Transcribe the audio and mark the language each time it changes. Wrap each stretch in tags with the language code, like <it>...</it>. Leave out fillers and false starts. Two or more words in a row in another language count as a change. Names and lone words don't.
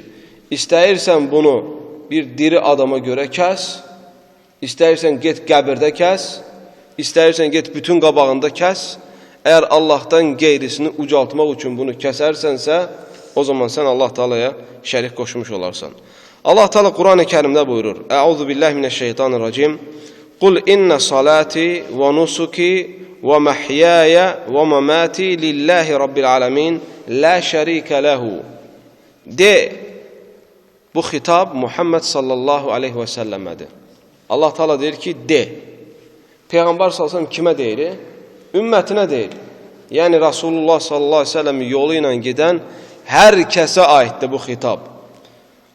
<az>İstəyirsən bunu bir diri adama görə kəs, istəyirsən get qəbirdə kəs, istəyirsən get bütün qabağında kəs. Əgər Allahdan qeyrisini ucaltmaq üçün bunu kəsərsənsə, o zaman sən Allah Teala'ya şərik qoşmuş olarsan. Allah Teala Quran-ı Kərimdə buyurur:</az> <ar>أعوذ بالله من الشيطان الرجيم. قل إن صلاتي ونسكي ومحياي ومماتي لله رب العالمين لا شريك له.</ar> <az>De, bu xitab Muhammed</az> <ar>صلى الله عليه وسلم.</ar> <az>Allah Teala deyir ki, de. Peyğəmbər</az> <ar>صلى الله عليه وسلم</ar> <az>kimə deyir? Ümmətinə deyir. Yəni Rasulullah</az> <ar>صلى الله عليه وسلم</ar> <az>yolu ilə gedən hər kəsə aiddir bu xitab.</az>